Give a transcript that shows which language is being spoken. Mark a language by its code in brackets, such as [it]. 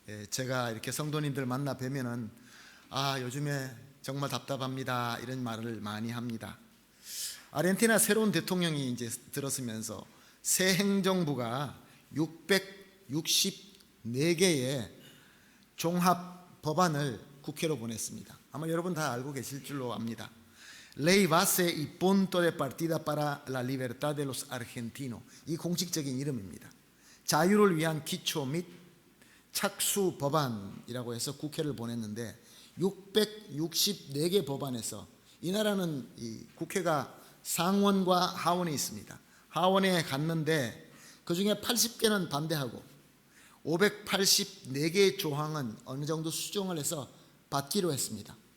[ko] 제가 이렇게 성도님들 만나 뵈면은 요즘에 정말 답답합니다 이런 말을 많이 합니다. 아르헨티나 새로운 대통령이 이제 들었으면서 새 행정부가 664개의 종합 법안을 국회로 보냈습니다. 아마 여러분 다 알고 계실 줄로 압니다. [es] Ley base y punto de partida para la libertad de los argentinos. [ko] 이 공식적인 이름입니다. 자유를 위한 기초 및 착수 법안이라고 해서 국회를 보냈는데 664개 법안에서, 이 나라는 이 국회가 상원과 하원이 있습니다. 하원에 갔는데 그중에 80개는 반대하고 584개의 조항은 어느 정도 수정을 해서 받기로 했습니다.